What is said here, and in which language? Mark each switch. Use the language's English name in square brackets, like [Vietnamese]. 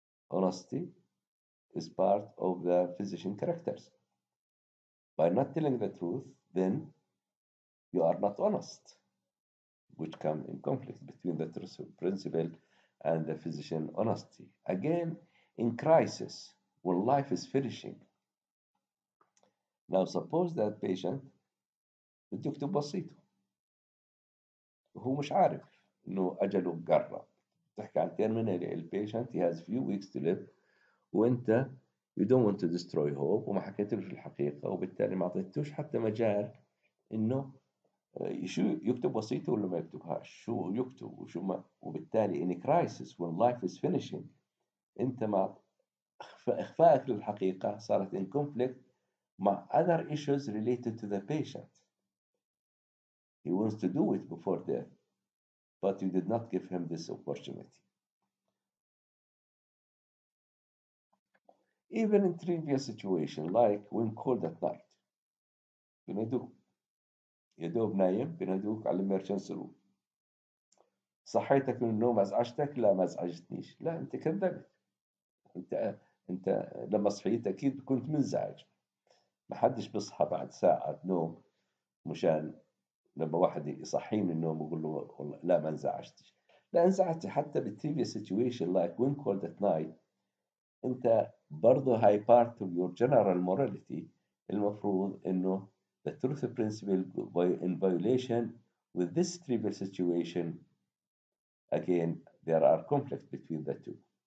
[English] Honesty is part of the physician characters. By not telling the truth, then you are not honest, which come in conflict between the truth principle and the physician honesty. Again, in crisis, when life is finishing. Now, suppose that patient [Arabic] بده يكتب بسيطه وهو مش عارف انه اجله قرب. تحكي عن terminal البيشنت [English] he has few weeks to live [Arabic] وانت [English] you don't want to destroy hope [Arabic] وما حكيتلوش الحقيقه وبالتالي ما اعطيتوش حتى مجال انه شو يكتب بسيطه ولا ما يكتبهاش، شو يكتب وشو ما، وبالتالي [English] in a crisis when life is finishing [Arabic] انت مع اخفائك للحقيقه صارت [English] in conflict [Arabic] مع [English] other issues related to the patient. He wants to do it before death, but you did not give him this opportunity. Even in trivial situation like when called at night [Arabic] بنادوك يا دوب نايم بنادوك على الامرجنسي روم، صحيتك من النوم ازعجتك؟ لا ما ازعجتنيش. لا انت كذبت، انت لما صحيت اكيد كنت منزعج. ما حدش بيصحى بعد ساعة نوم مشان لما واحد يصحيه من النوم ويقول له والله لا ما انزعجتش. لا انزعجت حتى بالتريفيا [English] situation like when called at night. [Arabic] انت برضه هاي [English] part of your general morality. [Arabic] المفروض انه [English] the truth principle in violation with this trivial situation again there are conflicts between the two.